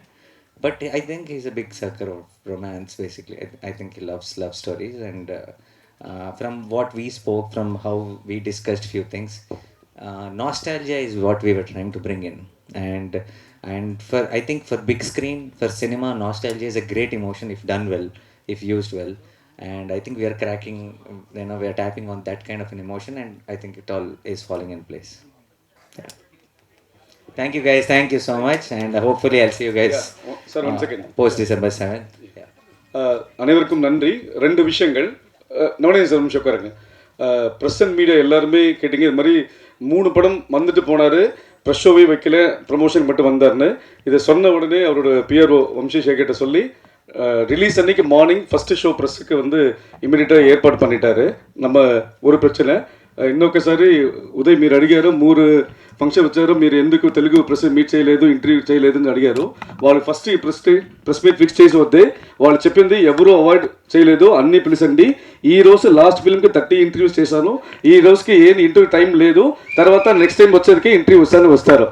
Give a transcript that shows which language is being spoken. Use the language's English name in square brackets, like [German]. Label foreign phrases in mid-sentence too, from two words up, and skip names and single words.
[English] But I think he's a big sucker of romance. Basically, I think he loves love stories, and from what we spoke, from how we discussed few things, nostalgia is what we were trying to bring in, and for I think for big screen, for cinema, nostalgia is a great emotion if done well, if used well. And I think we are cracking, we are tapping on that kind of an emotion, and I think it all is falling in place. Yeah. Thank you guys, thank you so much, and hopefully I'll see you guys. Sir, 1 second. Post December 7th. Yeah. [Tamil] அனைவருக்கும் நன்றி. 2 விஷயங்கள். நவநீத சார் நிமிஷம் உட்காருங்க. [English] press and media [Tamil] எல்லாருமே கேட்டிங்க, இது மாதிரி 3 படம் வந்துட்டு போனார், ப்ரெஸ் ஷோவே வைக்கல, ப்ரமோஷன் மட்டும் வந்தார்னு. இதை சொன்ன உடனே அவரோட பிஆர்ஓ வம்சி சேகர்கிட்ட சொல்லி ரிலீஸ் அன்னைக்கு [English] morning first show [Tamil] ப்ரெஸ்ஸுக்கு வந்து [Telugu] ఇమీడియట్గా ఏర్పాటు [Tamil] பண்ணிட்டாரு. நம்ம ஒரு [Telugu] ప్రశ్న ఇంకొకసారి ఉదయ్ మీరు అడిగారు, 3 ఫంక్షన్ వచ్చారు, మీరు ఎందుకు తెలుగు [English] press meet [Telugu] చేయలేదు, ఇంటర్వ్యూ చేయలేదు అని అడిగారు. వాళ్ళు ఫస్ట్ ఈ [English] press meet fix [Telugu] చేసి వద్దే వాళ్ళు చెప్పింది, ఎవరు అవాయిడ్ చేయలేదు, అన్నీ పిలిచండి. ఈ రోజు [English] last film [Telugu] 30 ఇంటర్వ్యూస్ చేశాను, ఈ రోజుకి ఏం [English] interview time [Telugu] లేదు, తర్వాత [English] next time [Telugu] వచ్చేసరికి ఇంటర్వ్యూ వస్తారు.